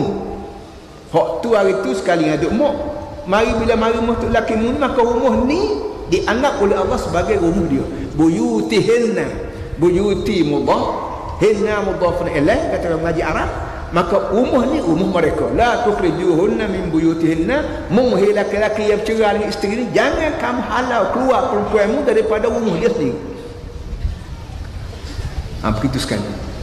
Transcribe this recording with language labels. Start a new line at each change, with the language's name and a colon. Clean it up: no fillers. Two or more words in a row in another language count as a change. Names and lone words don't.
Malay: Hak tu hari tu sekali ngaduk mak. Mari bila mari rumah tok lelaki mu, maka rumah ni dianggap oleh Allah sebagai rumah dia.
Arabic: بيوتهن، بيوت مضاف، هن مضاف إليه,
Malay: kata orang ngaji Arab. Maka rumah ni rumah mereka.
Arabic: لا تخرجوهن من بيوتهن,
Malay: muhil laki-laki yang bercerai dengan isteri ni, jangan kamu halau keluar perempuanmu daripada rumah dia sendiri. Begitu sekali.